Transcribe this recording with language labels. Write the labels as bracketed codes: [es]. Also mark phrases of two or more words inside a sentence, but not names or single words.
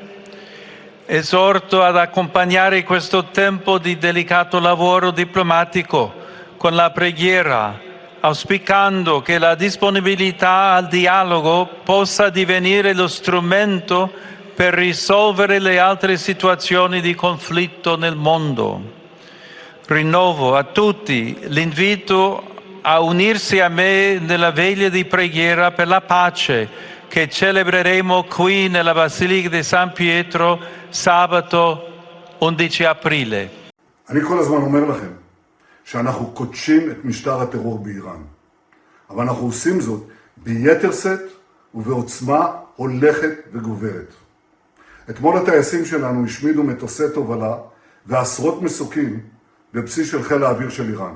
[it] Esorto ad accompagnare questo tempo di delicato lavoro diplomatico con la preghiera, auspicando che la disponibilità al dialogo possa divenire lo strumento per risolvere le altre situazioni di conflitto nel mondo. Rinnovo a tutti l'invito a unirsi a me nella veglia di preghiera per la pace che celebreremo qui nella Basilica di San Pietro sabato 11 aprile. [he] אני כל הזמן אומר לכם שאנחנו קודשים את משטר הטרור באיראן, אבל אנחנו עושים זאת ביתר שאת ובעוצמה הולכת וגוברת. אתמול הטייסים שלנו השמידו מטוסי תובלה ועשרות מסוקים בבסיס של חיל האוויר של איראן.